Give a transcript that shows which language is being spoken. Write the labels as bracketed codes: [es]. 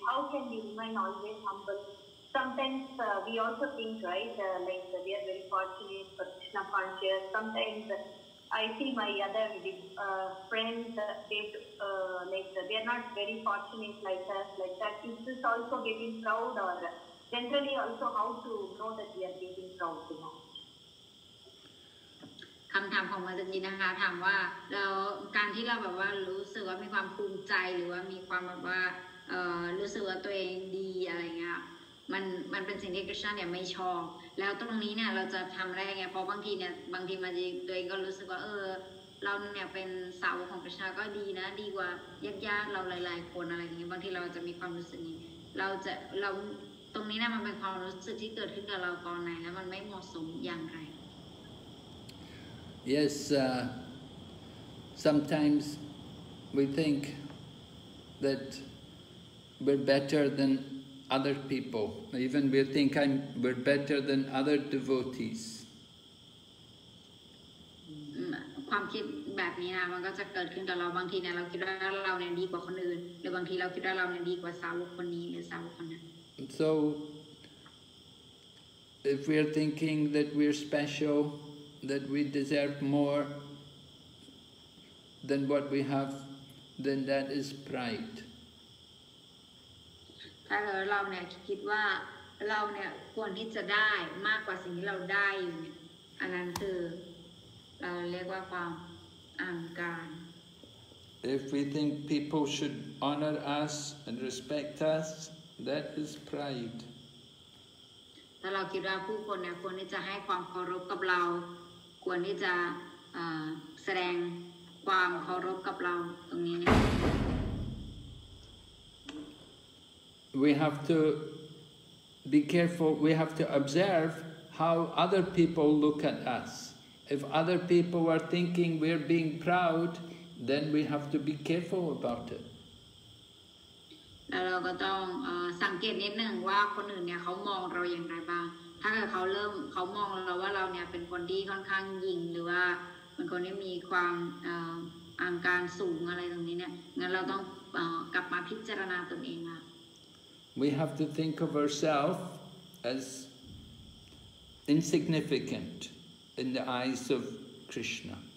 [en] How can we remain always humble? Sometimes we also think, right, like we are very fortunate for Krishna conscious. Sometimes I see my other friends, they are not very fortunate like us, like that. Is this also getting proud, or generally also how to know that we are getting proud? [th] คำถามของมาตจีนะคะถามว่าเราการที่เราแบบว่ารู้สึกว่ามีความภูมิใจหรือว่ามีความแบบว่ารู้สึกว่าตัวเองดีอะไรเงี้ยมันเป็นสิ่งที่คริสต์เนี่ยไม่ชอบแล้วตรงนี้เนี่ยเราจะทำได้ไงเพราะบางทีมาจีตัวเองก็รู้สึกว่าเราเนี่ยเป็นสาวกของคริสต์ก็ดีนะดีกว่าญาติเราหลายๆคนอะไรอย่างเงี้ยบางทีเราจะมีความรู้สึกนี้เราตรงนี้เนี่ยมันเป็นความรู้สึกที่เกิดขึ้นกับเราตอนไหนแล้วมันไม่เหมาะสมอย่างไร [en] Yes, sometimes we think that we're better than other people. Even we think we're better than other devotees. [th] ความคิดแบบนี้นะมันก็จะเกิดขึ้นกับเราบางทีเนี่ยเราคิดว่าเราเนี่ยดีกว่าคนอื่นหรือบางทีเราคิดว่าเราเนี่ยดีกว่าสาวกคนนี้หรือสาวกคนนั้น [en] So if we're thinking that we're special, that we deserve more than what we have, then that is pride. [th] ถ้าเราเนี่ยคิดว่าเราเนี่ยควรที่จะได้มากกว่าสิ่งที่เราได้อยู่เนี่ยอันนั้นคือเราเรียกว่าความอหังการ [en] If we think people should honor us and respect us, that is pride. [th] ถ้าเราคิดว่าผู้คนเนี่ยควรที่จะให้ความเคารพกับเราควรที่จะแสดงความเคารพกับเราตรงนี้เนี่ย [en] We have to be careful, we have to observe how other people look at us. If other people are thinking we're being proud, then we have to be careful about it. [th] แล้วเราก็ต้องสังเกตนิดหนึ่งว่าคนอื่นเนี่ยเขามองเราอย่างไรบ้างถ้าเกิดเขามองเราว่าเราเนี่ยเป็นคนที่ค่อนข้างยิงหรือว่าเป็นคนที่มีความอังการสูงอะไรตรงนี้เนี่ยงั้นเราต้องกลับมาพิจารณาตนเองค่ะ [en] We have to think of ourselves as insignificant in the eyes of Krishna.